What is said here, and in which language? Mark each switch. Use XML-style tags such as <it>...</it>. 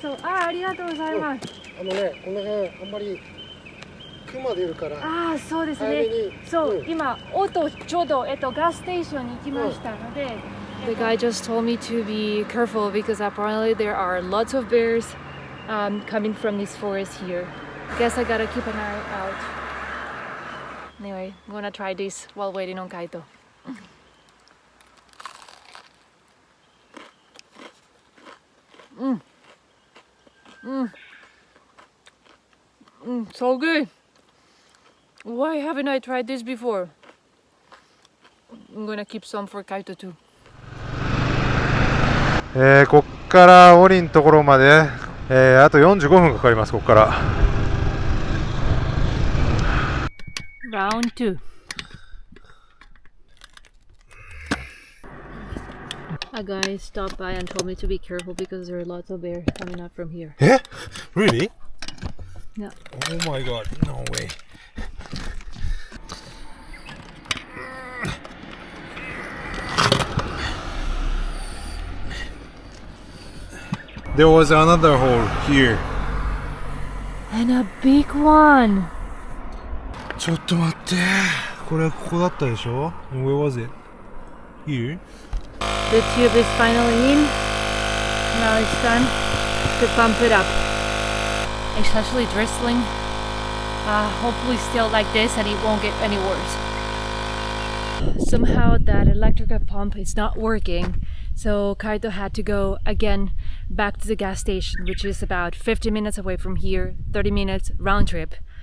<ja>そう、ありがとうございます。この辺あんまり熊出るから。あ、そうですね。そう、今ちょうどガスステーションに行きましたので。</ja> <en>The guy just told me to be careful because apparently there are lots of bears coming from this forest here. Guess I gotta keep an eye out. Anyway, I'm gonna try this while waiting on Kaito. So good. Why haven't I tried this before? I'm gonna keep some for Kaito too.</en> <ja>こっからオリのところまで、あと45分かかります。こっから。</ja> <en>Round 2. A guy stopped by and told me to be careful because there are lots of bears coming up from here. Eh? Really? Yeah. Oh my god, no way. There was another hole here. And a big one.</en> <ja>ちょっと待って。これここだったでしょ？</ja> <en>Where was it? Here? The tube is finally in. Now it's time to pump it up. It's actually drizzling. Hopefully still like this and it won't get any worse. Somehow that electrical pump is not working, so Kaito had to go again back to the gas station, which is about 50 minutes away from here, 30 minutes round trip.</en>